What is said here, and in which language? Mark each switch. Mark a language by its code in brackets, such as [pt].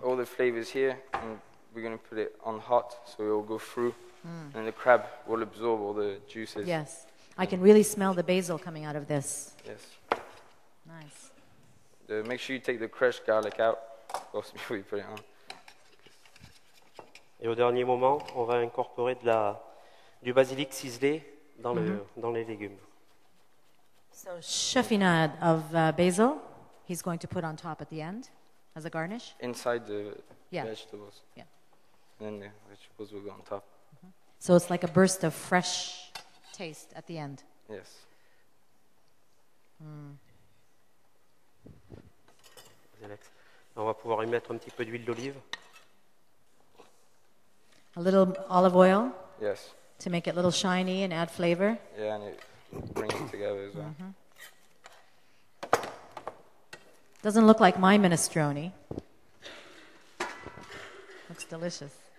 [en] all the flavors here, and we're going to put it on hot so it will go through, and the crab will absorb all the juices. Yes. I can really smell the basil coming out of this. Yes. Nice. Make sure you take the crushed garlic out, of course, before you put it on. [fr] Et au dernier moment, on va incorporer du basilic ciselé dans les légumes. [en] So cheffinade of basil, he's going to put on top at the end as a garnish. Inside the Yeah. vegetables. Yeah. And then the vegetables will go on top. So it's like a burst of fresh taste at the end. Yes. Alex. [fr] On va pouvoir y mettre un petit peu d'huile d'olive. [en] A little olive oil Yes. to make it a little shiny and add flavor. Yeah, and it brings it together as well. Doesn't look like my minestrone. Looks delicious.